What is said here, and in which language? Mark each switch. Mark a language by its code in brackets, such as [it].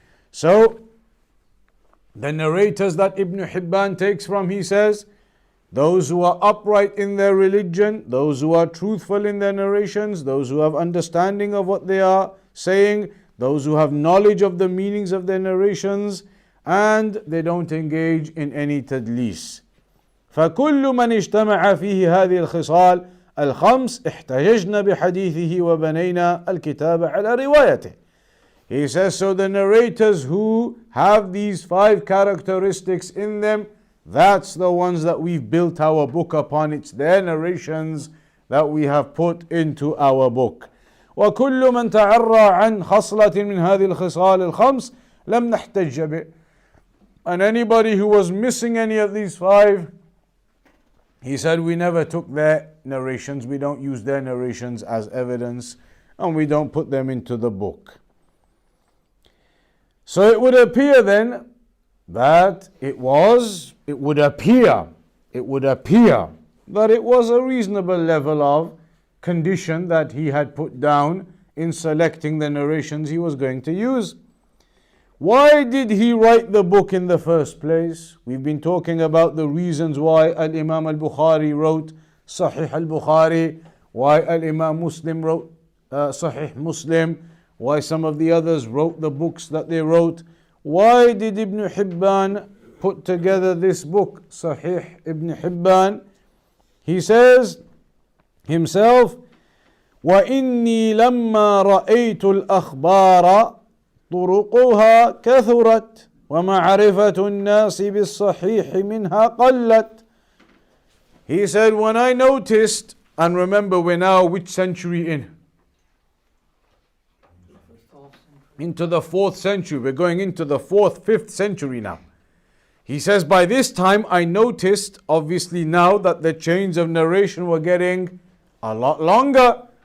[en] So the narrators that Ibn Hibban takes from, he says, those who are upright in their religion, those who are truthful in their narrations, those who have understanding of what they are saying, those who have knowledge of the meanings of their narrations, and they don't engage in any tadlis. [ar] فكل من اجتمع فيه هذه الخصال الخمس احتججنا بحديثه وبنينا الكتاب على روايته. [en] He says, so the narrators who have these 5 characteristics in them, that's the ones that we've built our book upon. It's their narrations that we have put into our book. [ar] وكل من تعرى عن خصلة من هذه الخصال الخمس لم نحتج به. [en] And anybody who was missing any of these 5, he said, we never took their narrations, we don't use their narrations as evidence, and we don't put them into the book. So it would appear then that it would appear that it was a reasonable level of condition that he had put down in selecting the narrations he was going to use. Why did he write the book in the first place? We've been talking about the reasons why Al-Imam al-Bukhari wrote Sahih al-Bukhari, why Al-Imam Muslim wrote Sahih Muslim, why some of the others wrote the books that they wrote. Why did Ibn Hibban put together this book, Sahih Ibn Hibban? [ar] He says himself, وَإِنِّي لَمَّا رَأَيْتُ الْأَخْبَارَ طُرُقُهَا كَثُرَتْ وَمَعْرِفَةُ النَّاسِ بِالصَّحِيحِ مِنْهَا قَلَّتْ. [en] He said, when I noticed, and remember we're now which century in? Into the 4th century. We're going into the 4th, 5th century now. He says, by this time I noticed, obviously now, that the chains of narration were getting a lot longer.